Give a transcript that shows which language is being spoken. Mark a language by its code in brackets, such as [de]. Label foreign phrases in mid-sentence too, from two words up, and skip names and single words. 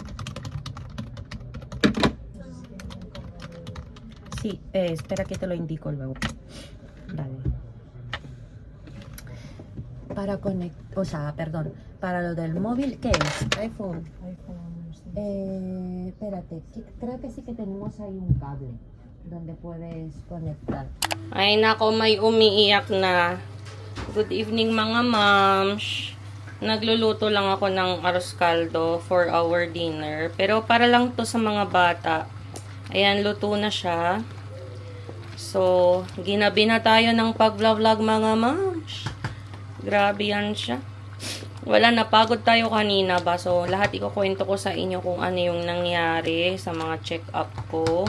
[es] Sí, espera que te lo indico luego. Vale. Para conectar, o sea, perdón, para lo del móvil, ¿qué es? iPhone. Espérate, creo que sí que tenemos ahí un cable donde puedes conectar. [tl] Ay nako, may umiiyak na. [en] Good evening [tl] mga moms. Nagluluto lang ako ng arroz caldo [en] for our dinner. [tl] Pero para lang to sa mga bata. Ayan, luto na siya. So, ginabi na tayo ng pag-vlog mga moms. Grabe yan siya. Wala, napagod tayo kanina ba? So, lahat ikukwento ko sa inyo kung ano yung nangyari sa mga check-up ko.